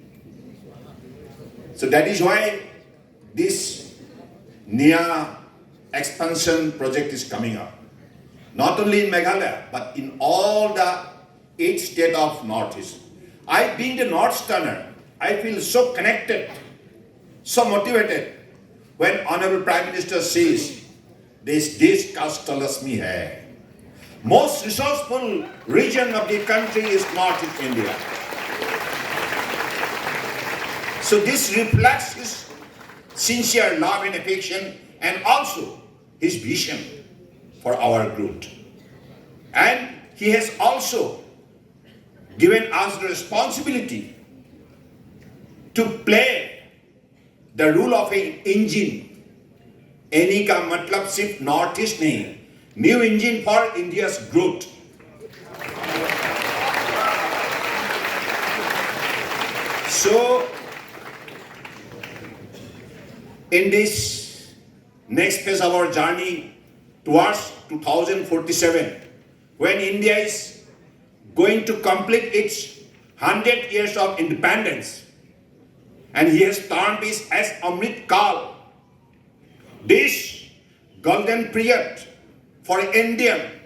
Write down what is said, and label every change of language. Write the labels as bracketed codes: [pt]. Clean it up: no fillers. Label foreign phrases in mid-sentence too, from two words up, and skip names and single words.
[en] So that is why this NIA expansion project is coming up. Not only in Meghalaya, but in all the 8 states of Northeast. I, being the Northeasterner, I feel so connected, so motivated when Honorable Prime Minister says, this [hi] देश का तलस्मी है. [en] Most resourceful region of the country is Northeast India. So this reflects his sincere love and affection and also his vision for our growth. And he has also given us the responsibility to play the role of an engine. Any [hi] का मतलब सिर्फ [en] North East नहीं, New Engine for India's growth. So in this next phase of our journey towards 2047, when India is going to complete its 100 years of independence, and he has termed this as Amrit Kal, this golden period for Indian